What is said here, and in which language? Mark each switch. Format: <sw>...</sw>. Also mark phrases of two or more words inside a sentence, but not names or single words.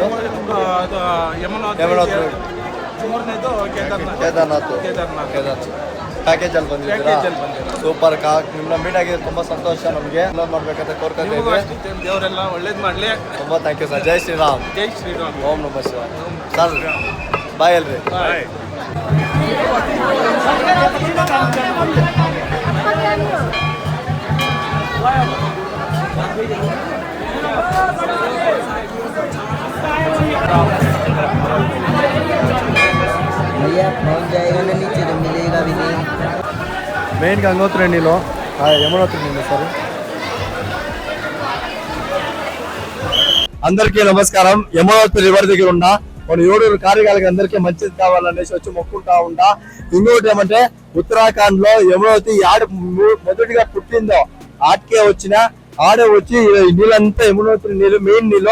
<kn>ಅದು ಯಮುನೋತ್ರಿ. ಮೂರನೇದು ಕೇದಾರ್ನಾಥ್. ಪ್ಯಾಕೇಜ್ ಅಲ್ಲಿ ಬಂದಿದ್ದೀರಾ? ಸೂಪರ್. ನಿಮ್ಮನ್ನ ಮೀಟ್ ಆಗಿದ್ದು ತುಂಬಾ ಸಂತೋಷ. ನಮಗೆ ಮಾಡ್ಬೇಕಂತ ಕೋರ್ಕೊಂಡಿದ್ದೀವಿ. ದೇವರೆಲ್ಲ ಒಳ್ಳೇದು ಮಾಡಲಿ. ತುಂಬಾ</kn> <en>thank you sir.</en> <hi>जय श्रीराम. जय श्रीराम.</hi> <sa>ಓಂ ನಮಃ ಶಿವಾಯ.</sa> <kn>ಸರ್ ಬಾಯ್ ಅಲ್ರಿ. ಬಾಯ್.</kn> <hi>भैया पहुंच जाएगा ना नीचे तो मिलेगा भी नहीं.</hi> <te>మెయిన్ గంగోత్రి నీళ్ళు యమునోత్రి నీళ్ళు సార్. అందరికీ నమస్కారం. యమునోత్రి రివర్ దగ్గర ఉన్న మన 7 కార్యకాలకి అందరికీ మంచిది కావాలనేసి వచ్చి మొక్కుంటా ఉంటా. ఇంకోటి ఏమంటే ఉత్తరాఖండ్ లో యమునోత్రి ఆడ మొదటిగా పుట్టిందో ఆటకే వచ్చిన ఆడే వచ్చి నీళ్ళంతా యమునోత్రి నీళ్ళు మెయిన్ నీళ్ళు.</te>